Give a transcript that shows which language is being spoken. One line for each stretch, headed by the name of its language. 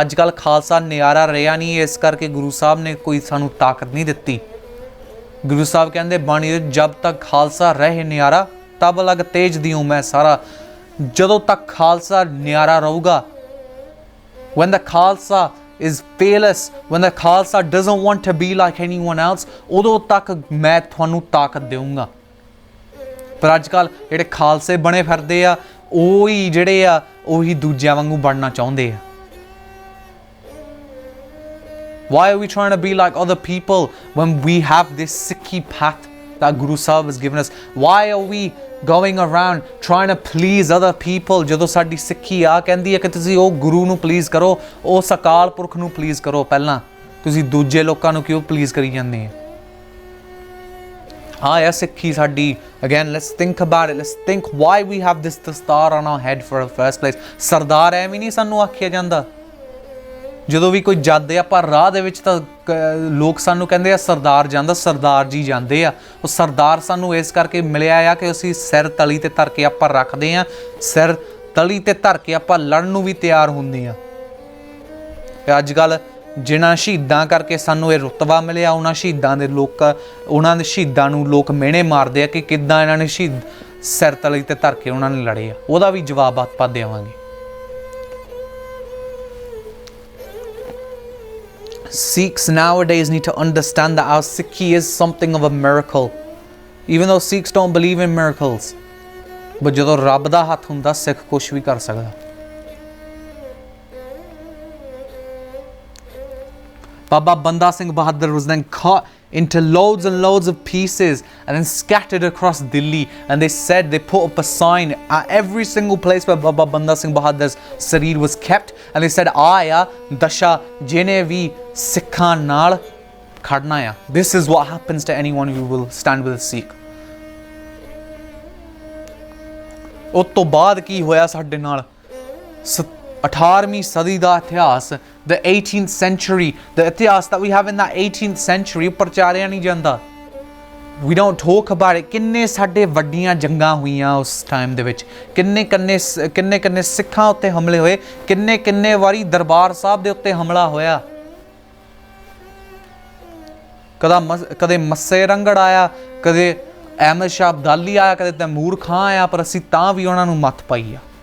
Punjabi: ਅੱਜ ਕੱਲ੍ਹ ਖਾਲਸਾ ਨਿਆਰਾ ਰਿਹਾ ਨਹੀਂ, ਇਸ ਕਰਕੇ ਗੁਰੂ ਸਾਹਿਬ ਨੇ ਕੋਈ ਸਾਨੂੰ ਤਾਕਤ ਨਹੀਂ ਦਿੱਤੀ। ਗੁਰੂ ਸਾਹਿਬ ਕਹਿੰਦੇ ਬਾਣੀ, ਜਬ ਤੱਕ ਖਾਲਸਾ ਰਹੇ ਨਿਆਰਾ ਤਬ ਲਗ ਤੇਜ ਦਿਉ ਮੈਂ ਸਾਰਾ। ਜਦੋਂ ਤੱਕ ਖਾਲਸਾ ਨਿਆਰਾ ਰਹੂਗਾ,
English: when the Khalsa is fearless, when the Khalsa doesn't want to be like anyone else,
Punjabi: ਉਦੋਂ ਤੱਕ ਮੈਂ ਤੁਹਾਨੂੰ ਤਾਕਤ ਦੇਵਾਂਗਾ। ਪਰ ਅੱਜ ਕੱਲ੍ਹ ਜਿਹੜੇ ਖਾਲਸੇ ਬਣੇ ਫਿਰਦੇ ਆ, ਉਹੀ ਜਿਹੜੇ ਆ ਉਹੀ ਦੂਜਿਆਂ ਵਾਂਗੂ ਬਣਨਾ ਚਾਹੁੰਦੇ ਆ।
English: Why are we trying to be like other people when we have this Sikhi path that Guru Sahib has given us? Why are we going around trying to please other people?
Punjabi: ਜਦੋਂ ਸਾਡੀ ਸਿੱਖੀ ਆ ਕਹਿੰਦੀ ਹੈ ਕਿ ਤੁਸੀਂ ਉਹ ਗੁਰੂ ਨੂੰ ਪਲੀਜ਼ ਕਰੋ, ਉਸ ਅਕਾਲ ਪੁਰਖ ਨੂੰ ਪਲੀਜ਼ ਕਰੋ, ਪਹਿਲਾਂ ਤੁਸੀਂ ਦੂਜੇ ਲੋਕਾਂ ਨੂੰ ਕਿਉਂ ਪਲੀਜ਼ ਕਰੀ ਜਾਂਦੇ ਆ? ਹਾਂ ਯਾਰ ਸਿੱਖੀ ਸਾਡੀ,
English: again let's think about it, let's think why we have this dastar on our head for the first place.
Punjabi: ਸਰਦਾਰ ਐਵੇਂ ਨਹੀਂ ਸਾਨੂੰ ਆਖਿਆ ਜਾਂਦਾ। ਜਦੋਂ ਵੀ ਕੋਈ ਜਾਂਦੇ ਆ ਪਰ ਰਾਹ ਦੇ ਵਿੱਚ ਤਾਂ ਲੋਕ ਸਾਨੂੰ ਕਹਿੰਦੇ ਆ ਸਰਦਾਰ ਜਾਂਦਾ, ਸਰਦਾਰ ਜੀ ਜਾਂਦੇ ਆ। ਉਹ ਸਰਦਾਰ ਸਾਨੂੰ ਇਸ ਕਰਕੇ ਮਿਲਿਆ ਆ ਕਿ ਅਸੀਂ ਸਿਰ ਤਲੀ ਤੇ ਧਰ ਕੇ ਆਪਾਂ ਰੱਖਦੇ ਆ, ਸਿਰ ਤਲੀ ਤੇ ਧਰ ਕੇ ਆਪਾਂ ਲੜਨ ਨੂੰ ਵੀ ਤਿਆਰ ਹੁੰਦੇ ਆ। ਅੱਜ ਕੱਲ੍ਹ ਜਿਨ੍ਹਾਂ ਸ਼ਹੀਦਾਂ ਕਰਕੇ ਸਾਨੂੰ ਇਹ ਰੁਤਬਾ ਮਿਲਿਆ, ਉਹਨਾਂ ਸ਼ਹੀਦਾਂ ਦੇ ਸ਼ਹੀਦਾਂ ਨੂੰ ਲੋਕ ਮਿਹਣੇ ਮਾਰਦੇ ਆ ਕਿ ਕਿੱਦਾਂ ਇਹਨਾਂ ਨੇ ਸ਼ਹੀਦ ਸਿਰ ਤਲੀ ਤੇ ਧਰ ਕੇ ਉਹਨਾਂ ਨੇ ਲੜੇ ਆ। ਉਹਦਾ ਵੀ ਜਵਾਬ ਆਪਾਂ ਦੇਵਾਂਗੇ।
English: Sikhs nowadays need to understand that our Sikhi is something of a miracle, even though Sikhs don't believe in miracles. But
Punjabi: ਜਦੋਂ ਰੱਬ ਦਾ ਹੱਥ ਹੁੰਦਾ ਸਿੱਖ ਕੁਛ ਵੀ ਕਰ ਸਕਦਾ।
English: Baba Banda Singh Bahadur was then cut into loads and loads of pieces and then scattered across Delhi, and they said they put up a sign at every single place where Baba Banda Singh Bahadur's sareer was kept, and they said
Punjabi: aaya dasha jine vi Sikhan naal khadna ya.
English: This is what happens to anyone who will stand with a Sikh.
Punjabi: ਉਸ ਤੋਂ ਬਾਅਦ ਕੀ ਹੋਇਆ ਸਾਡੇ ਨਾਲ? 18ਵੀਂ ਸਦੀ ਦਾ ਇਤਿਹਾਸ,
English: the 18th century, the
Punjabi: ਇਤਿਹਾਸ
English: that we have in that 18th century
Punjabi: ਪ੍ਰਚਾਰਿਆ ਨਹੀਂ ਜਾਂਦਾ।
English: We don't talk about it.
Punjabi: ਕਿੰਨੇ ਸਾਡੇ ਵੱਡੀਆਂ ਜੰਗਾਂ ਹੋਈਆਂ ਉਸ ਟਾਈਮ ਦੇ ਵਿੱਚ, ਕਿੰਨੇ ਸਿੱਖਾਂ ਉੱਤੇ ਹਮਲੇ ਹੋਏ, ਕਿੰਨੇ ਵਾਰੀ ਦਰਬਾਰ ਸਾਹਿਬ ਦੇ ਉੱਤੇ ਹਮਲਾ ਹੋਇਆ। ਕਦੇ ਮੱਸੇ ਰੰਗੜ ਆਇਆ, ਕਦੇ ਅਹਿਮਦ ਸ਼ਾਹ ਅਬਦਾਲੀ ਆਇਆ, ਕਦੇ ਤੈਮੂਰ ਖਾਂ ਆਇਆ, ਪਰ ਅਸੀਂ ਤਾਂ ਵੀ ਉਹਨਾਂ ਨੂੰ ਮੱਤ ਪਾਈ ਆ।